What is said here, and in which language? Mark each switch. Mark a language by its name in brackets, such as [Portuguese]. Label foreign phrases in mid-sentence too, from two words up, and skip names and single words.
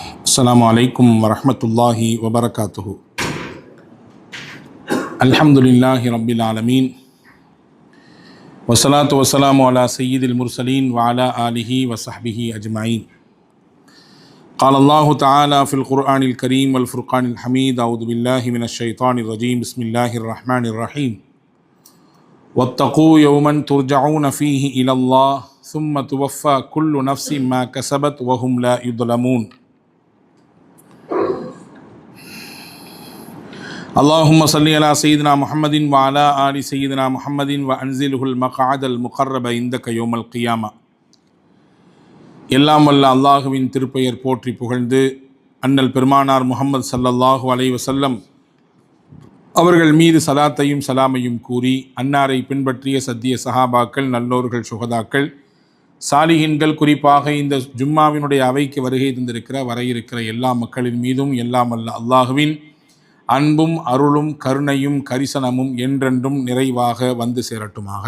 [Arabic] السلام عليكم ورحمة الله وبركاته. الحمد لله رب العالمين. والصلاة والسلام على سيد المرسلين و على آله و صحبه أجمعين. قال الله تعالى في القرآن الكريم والفرقان الحميد. أعوذ بالله من الشيطان الرجيم. بسم الله الرحمن الرحيم. واتقوا يوما ترجعون فيه إلى الله ثم توفى كل نفس ما كسبت وهم لا يظلمون. اللهم صل على سيدنا محمد وعلى آل سيدنا محمد وأنزله المقعد المقرب عندك يوم القيامة. [Tamil] எல்லாம் வல்ல அல்லாஹுவின் திருப்பெயர் போற்றி புகழ்ந்து அண்ணல் பெருமானார் முஹம்மது [Arabic] صلى الله عليه وسلم [Tamil] அவர்கள் மீது சலாத்தையும் சலாமையும் கூறி அன்னாரை பின்பற்றிய சத்திய சஹாபாக்கள், நல்லோர்கள், சுஹதாக்கள், சாலிஹின்கள், குறிப்பாக இந்த ஜும்மாவினுடைய அவைக்கு வருகை தந்திருக்கிற வர இருக்கிற எல்லா மக்களின் மீதும் எல்லாம் வல்ல அல்லாஹுவின் அன்பும் அருளும் கருணையும் கரிசனமும் என்றென்றும் நிறைவாக வந்து சேரட்டுமாக.